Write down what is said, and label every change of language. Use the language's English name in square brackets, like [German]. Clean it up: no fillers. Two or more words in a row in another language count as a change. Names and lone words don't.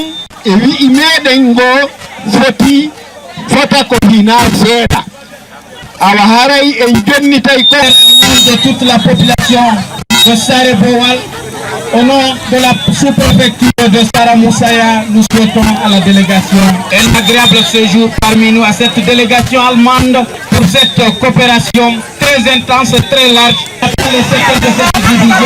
[Fula] e wi'i meɗen ngo fota ko hina seeɗa awa haray en jonnitay ko [French] de toute la population de Sare Bowal au nom de la sous-préfecture de Sara Moussaya, nous souhaitons à la délégation un agréable séjour parmi nous, à cette délégation allemande pour cette coopération très intense, très large dans les secteurs de cette division.